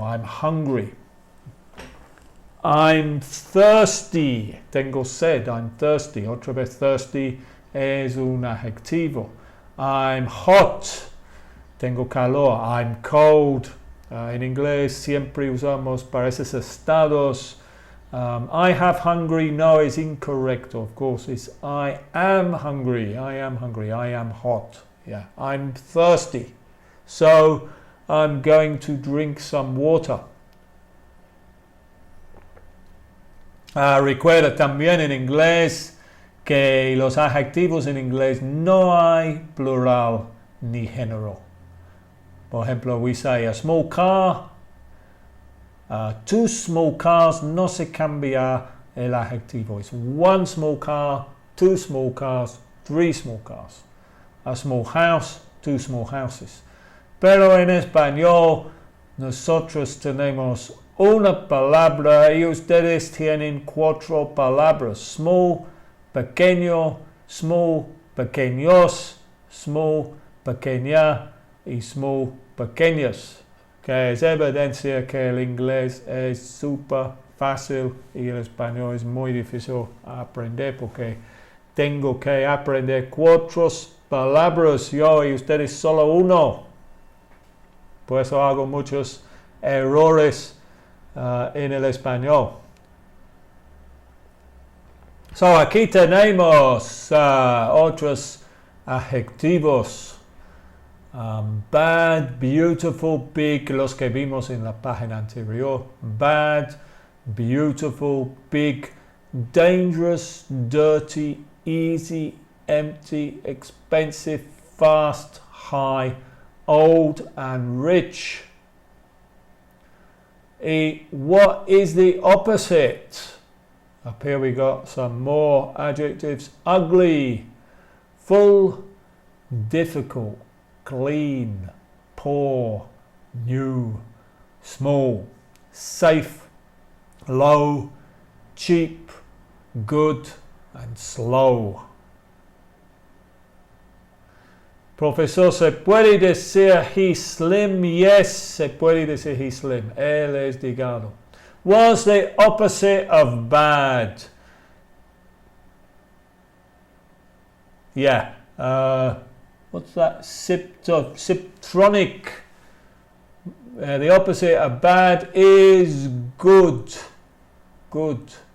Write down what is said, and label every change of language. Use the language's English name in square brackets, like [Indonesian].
[English] I'm hungry. I'm thirsty. [Spanish] Tengo sed. [English] I'm thirsty. [Spanish] Otra vez thirsty es un adjetivo. [English] I'm hot. [Spanish] Tengo calor. [English] I'm cold. [Spanish] En inglés siempre usamos para esos estados. [English] I have hungry [Spanish] no es incorrecto. [English] Of course, it's I am hungry. I am hungry. I am hot. Yeah, I'm thirsty. So I'm going to drink some water. [Spanish] Recuerda también en inglés que los adjetivos en inglés no hay plural ni género. Por ejemplo, [English] we say a small car, two small cars, [Spanish] no se cambia el adjetivo. Es [English] one small car, 2 small cars, 3 small cars. A small house, 2 small houses. [Spanish] Pero en español nosotros tenemos una palabra y ustedes tienen 4 palabras. Small, pequeño, small, pequeños, small, pequeña y small, pequeñas. Que es evidencia que el inglés es súper fácil y el español es muy difícil aprender porque tengo que aprender 4 palabras yo y ustedes solo 1. Por eso hago muchos errores en el español. So, aquí tenemos otros adjetivos. Bad, beautiful, big, los que vimos en la página anterior. [English] Bad, beautiful, big, dangerous, dirty, easy, empty, expensive, fast, high, old, and rich. What is the opposite? Up here we got some more adjectives. Ugly, full, difficult, clean, poor, new, small, safe, low, cheap, good, and slow. [Spanish] Profesor, ¿se puede decir [English] he's slim? [Spanish] Yes, se puede decir [English] he's slim. [Spanish] Él es delgado. [English] What's the opposite of bad? Yeah. What's that? Syptronic. The opposite of bad is good. Good.